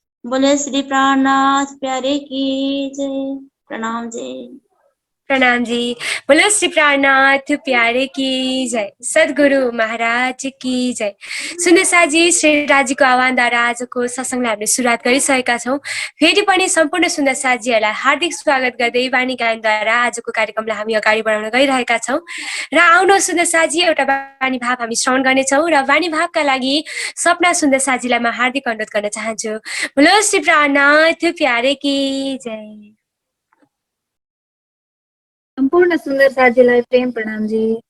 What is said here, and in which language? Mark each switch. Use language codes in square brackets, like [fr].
[hi] बोले श्री प्राणनाथ प्यारे की जय। [ne] प्रणाम जी। प्रणाम जी। [hi] बोलो श्री प्राणनाथ प्यारे की जय, सद्गुरु महाराज की जय। [ne] सुन्ने साजी, श्री राज्यको आह्वानद्वारा आजको सत्सङ्गलाई हामीले सुरुवात गरिसकेका छौँ। फेरि पनि सम्पूर्ण सुन्दर साजीहरूलाई हार्दिक स्वागत गर्दै वाणी गायनद्वारा आजको कार्यक्रमलाई हामी अगाडि बढाउन गइरहेका छौँ। र आउनु सुन्दर साजी, एउटा वाणी भाव हामी श्रवण गर्नेछौँ र वाणी भावका लागि सपना सुन्दर साजीलाई म हार्दिक अनुरोध गर्न चाहन्छु। [hi] बोलो श्री प्राणनाथ प्यारे की जय। [ne] सम्पूर्ण सुन्दर साथीलाई प्रेम प्रणाम जी।